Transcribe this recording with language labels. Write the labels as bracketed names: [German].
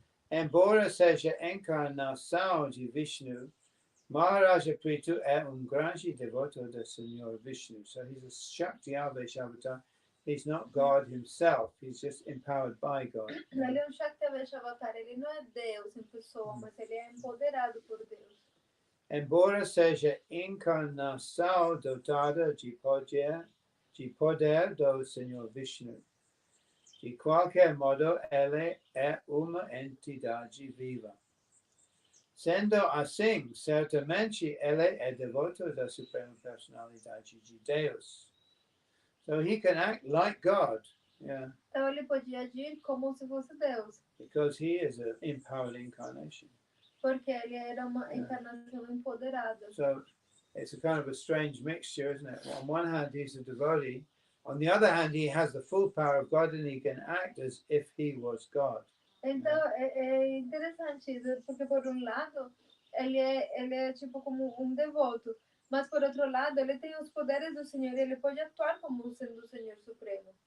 [Portuguese] Embora seja encarnação de Vishnu, Maharaja Pritu é grande devoto do Senhor Vishnu. [English] So he's a Shakti Avesh avatar. He's not God himself. He's just empowered by God. [Portuguese] Ele é Shakti Avesh avatar. Ele não é Deus em pessoa, mas ele é empoderado por Deus. Embora seja encarnação dotada de poder do Senhor Vishnu, de qualquer modo, ele é uma entidade viva. Sendo assim, certamente ele é devoto da Suprema Personalidade de Deus. [English] So he can act like God. Yeah. [Portuguese] Então ele podia agir como se fosse Deus. [English] Because he is an empowered incarnation. [Portuguese] Porque ele era uma encarnação empoderada. [English] So it's a kind of a strange mixture, isn't it? On one hand, he's a devotee. On the other hand, he has the full power of God and he can act as if he was God. [Portuguese] Então, é interessante isso, porque por um lado, ele é tipo como um devoto, mas por outro lado, ele tem os poderes do Senhor e ele pode atuar como sendo o Senhor Supremo.